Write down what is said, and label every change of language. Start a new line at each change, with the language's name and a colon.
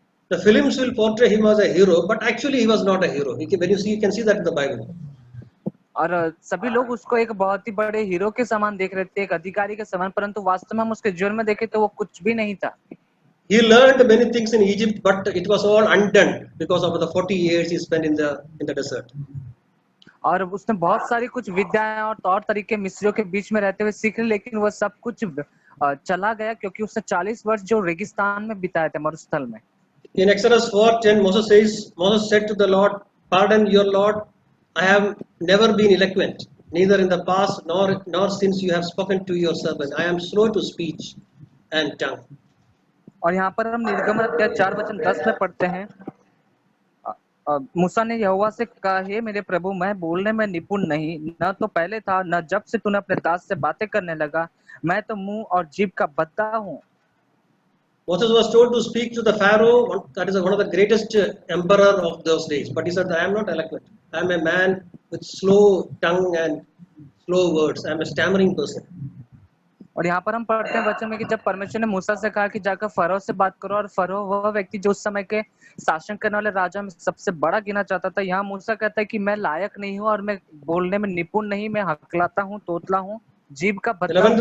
English: The films will portray him as a hero, but actually he was not a hero. When you see, you can see that in the Bible.
Hindi: और सभी लोग उसको एक बहुत ही बड़े hero के समान देख रहे थे, एक अधिकारी के समान, परंतु वास्तव में हम उसके जीवन में देखें तो वो कुछ भी नहीं था।
English: He learned many things in Egypt, but it was all undone because of the 40 years he spent in the desert.
Hindi: और उसने बहुत सारी कुछ विद्याएं और तौर तरीके मिस्रियों के बीच में रहते हुए सीख ली, लेकिन वह सब कुछ चला गया क्योंकि उसने 40 वर्ष जो रेगिस्तान में बिताए थे, मरुस्थल में।
English: In Exodus 4:10, Moses said to the Lord, "Pardon your Lord, I have never been eloquent, neither in the past nor since you have spoken to your servant. I am slow to speech and tongue."
Hindi: और यहाँ पर हम निर्गमन अध्याय 4:10 में पढ़ते हैं, मूसा ने यहोवा से कहा, हे मेरे प्रभु, मैं बोलने में निपुण नहीं, न तो पहले था न जब से तूने अपने दास से बातें करने लगा, मैं तो मुंह और जीभ का बद्दा हूँ।
English: Moses was told to speak to the Pharaoh, that is one of the greatest emperor of those days. But he said, I am not eloquent. I am a man with slow tongue and slow words. I am a stammering person.
Hindi: और यहाँ पर हम पढ़ते हैं वचन में कि जब परमेश्वर ने मूसा से कहा कि जाकर फरो से बात करो, और फरो वह व्यक्ति जो उस समय के शासन करने वाले राजा में सबसे बड़ा गिना जाता था, यहाँ मूसा कहता है कि मैं लायक नहीं हूँ और मैं बोलने में निपुण नहीं, मैं हकलाता हूँ, तोतला हूँ, जीभ का बद्दा।